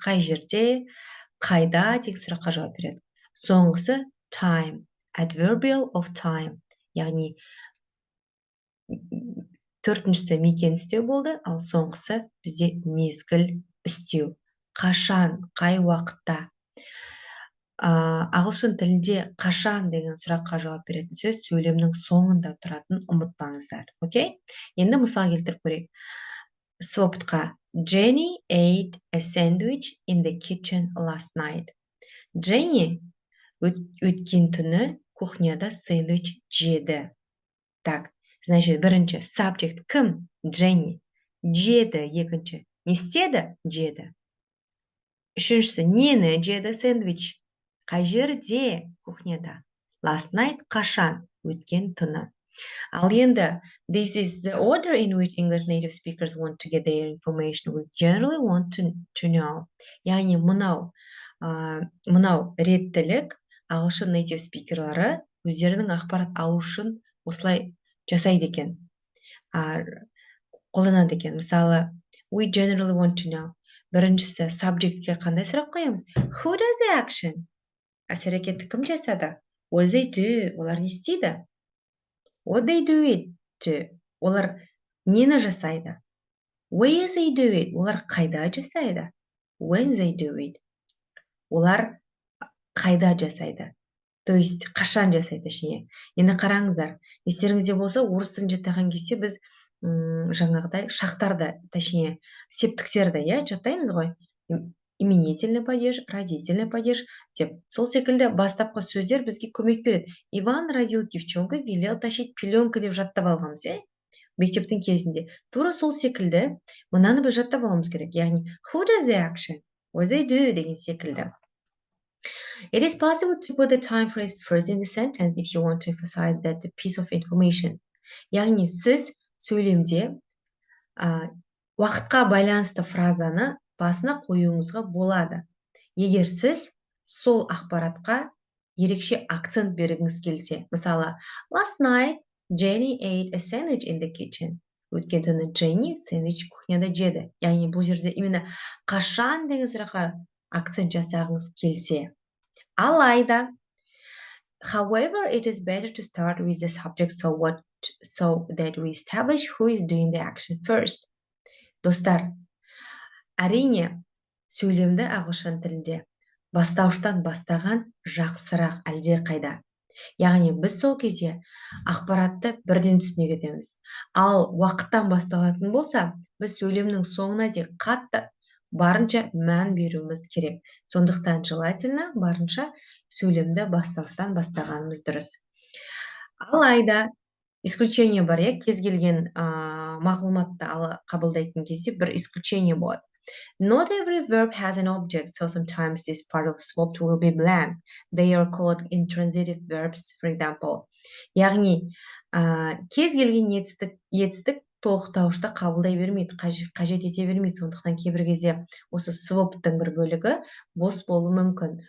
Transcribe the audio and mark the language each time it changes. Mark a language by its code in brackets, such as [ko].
[kk] Қай жерде, қайда деген сұраққа жауап береді. Соңғысы [en] time, adverbial of time, [kk] яғни төртіншісі мекен істеу болды, ал соңғысы бізде мезгіл істеу. Қашан, қай уақытта. Ағылшын тілінде қашан деген сұраққа жауап беретін сөз сөйлемнің соңында тұратын ұмытпаңыздар. Окей? Енді мысал келтіріп көрейік. [en] Swappedқа Jenny ate a sandwich in the kitchen last night. [kk] Jenny өткен түні кухняда сэндвич жеді. [ru] Так, значит, [kk] бірінші subject кім? Jenny. Жеді, екінші. Не істеді? Жеді. Үшіншісі нені жеді? Сэндвич. Қай жерде? Кухняда. [en] Last night қашан? [kk] Өткен түні. Ал енді, [en] this is the order in which English native speakers want to get their information. We generally want to know. [kk] Яғни мынау реттілік ағылшын native спикерлары өздерінің ақпарат алу үшін осылай жасайды екен. Қолданады екен. Мысалы, [en] we generally want to know. [kk] Біріншісі subjectке қандай сұрақ қоямыз? [en] Who does the action? [kk] Әсер-әрекетті кім жасады? [en] What do they do? [kk] Олар не істейді? [en] What they do it to? [kk] Олар нені жасайды? [en] Where they do it? [kk] Олар қайда жасайды? [en] When they do it? [kk] Олар қайда жасайды? [ru] То есть, [kk] қашан жасайды, [ru] точнее. [kk] Енді қараңыздар, естеріңізде болса, орыс тілін жаттаған кезде біз жаңағыдай шақтарды, точнее, септіктерді, жаттаймыз ғой. [ru] Именительный падеж, родительный падеж деп. [kk] Сол секілді бастапқы сөздер бізге көмек береді. [ru] Иван родил девчонку, велел тащить пеленку [kk] деп жаттап алғанбыз, мектептің кезінде. Тура сол секілді мынаны біз жаттап алуымыз керек. Яғни, [en] who does the action? What they do [kk] деген секілді. [en] It is possible to put the time phrase first in the sentence if you want to emphasize that piece of information. [kk] Яғни, сіз сөйлемде уақытқа байланысты фразаны басына қоюыңызға болады. Егер сіз сол ақпаратқа ерекше акцент бергіңіз келсе. Мысалы, [en] last night Jenny ate a sandwich in the kitchen. [kk] Өткен түні Jenny сэндвич кухняда жеді. Яғни бұл жерде именно қашан деген сұраққа акцент жасағыңыз келсе. Алайда, [en] however, it is better to start with the subject so that we establish who is doing the action first. [kk] Достар, әрине, сөйлемді ағылшын тілінде бастауыштан бастаған жақсырақ әлде қайда. Яғни, біз сол кезде ақпаратты бірден түсіне кетеміз. Ал уақыттан басталатын болса, біз сөйлемнің соңына дейін қатты барынша мән беруіміз керек. Сондықтан [ru] желательно [kk] барынша сөйлемді бастауыштан бастағанымыз дұрыс. Алайда, исключение бар, иә, кез келген мағлұматты қабылдайтын кезде бір исключение болады. [en] Not every verb has an object, so sometimes this part of swapped will be blank. They are called intransitive verbs, for example. [kk] Яғни, кез келген етістік толықтауышты қабылдай бермейді, қажет ете бермейді. Сондықтан кейбір кезде осы swap'тың бір бөлігі бос болуы мүмкін.